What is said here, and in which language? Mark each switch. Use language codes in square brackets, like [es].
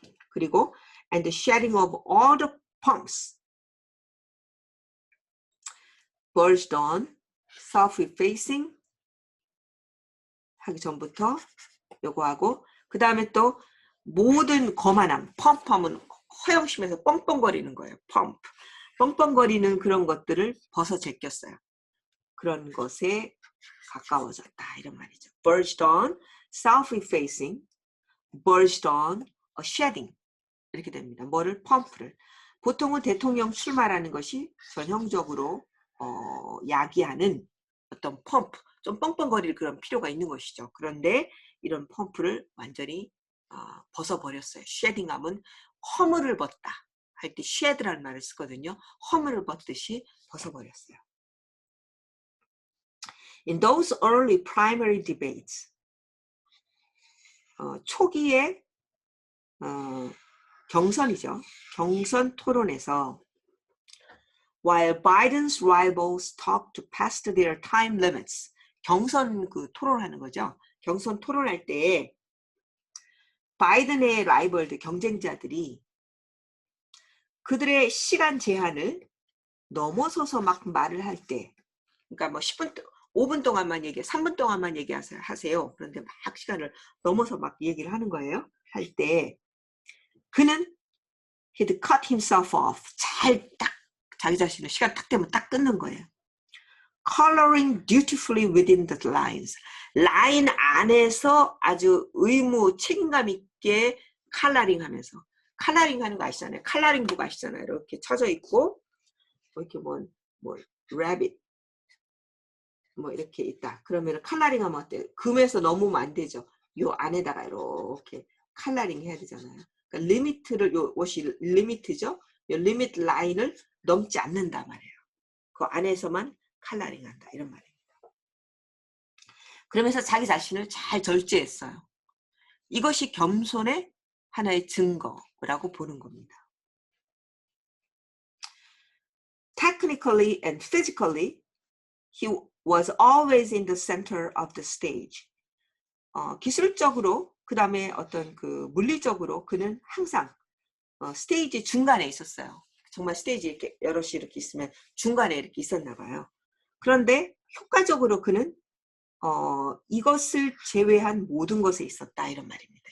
[ko] 그리고 [en] and the shedding of all the pomps verged on self-effacing [ko] 하기 전부터 요거하고 그 다음에 또 모든 거만함 펌펌은 허영심에서 뻥뻥거리는 거예요. 펌프 뻥뻥거리는 그런 것들을 벗어 제꼈어요. 그런 것에 가까워졌다 이런 말이죠. [en] verged on self-effacing, verged on a shedding [ko] 이렇게 됩니다. 뭐를? 펌프를. 보통은 대통령 출마라는 것이 전형적으로 야기하는 어떤 펌프, 좀 뻥뻥거릴 그런 필요가 있는 것이죠. 그런데 이런 펌프를 완전히 벗어버렸어요. shedding하면 허물을 벗다 할 때 shed라는 말을 쓰거든요. 허물을 벗듯이 벗어버렸어요. [en] In those early primary debates, [ko] 초기에 경선이죠. 경선 토론에서 [en] while Biden's rivals talked past their time limits, [ko] 경선 그 토론하는 거죠. 경선 토론할 때 바이든의 라이벌들 경쟁자들이 그들의 시간 제한을 넘어서서 막 말을 할 때, 그러니까 뭐 10분, 5분 동안만 3분 동안만 얘기하세요. 그런데 막 시간을 넘어서 막 얘기를 하는 거예요. 할 때 그는 [en] he'd cut himself off. [ko] 잘 딱 자기 자신을 시간 딱 되면 딱 끊는 거예요. [en] Coloring dutifully within the lines. [ko] 라인 안에서 아주 의무 책임감 있게 컬러링하면서 컬러링하는 거 아시잖아요. 컬러링북 아시잖아요. 이렇게 쳐져 있고 이렇게 뭐 rabbit 뭐 이렇게 있다. 그러면 컬러링 하면 어때요? 금에서 넘으면 안 되죠. 요 안에다가 이렇게 컬러링 해야 되잖아요. 그러니까 리미트를 요 옷이 리미트죠. 요 리미트 라인을 넘지 않는다 말이에요. 그 안에서만 컬러링 한다 이런 말입니다. 그러면서 자기 자신을 잘 절제했어요. 이것이 겸손의 하나의 증거라고 보는 겁니다. [en] Technically and physically, he was always in the center of the stage. [ko] 기술적으로 그 다음에 어떤 그 물리적으로 그는 항상 스테이지 중간에 있었어요. 정말 스테이지 이렇게 여럿이 이렇게 있으면 중간에 이렇게 있었나 봐요. 그런데 효과적으로 그는 이것을 제외한 모든 것에 있었다 이런 말입니다.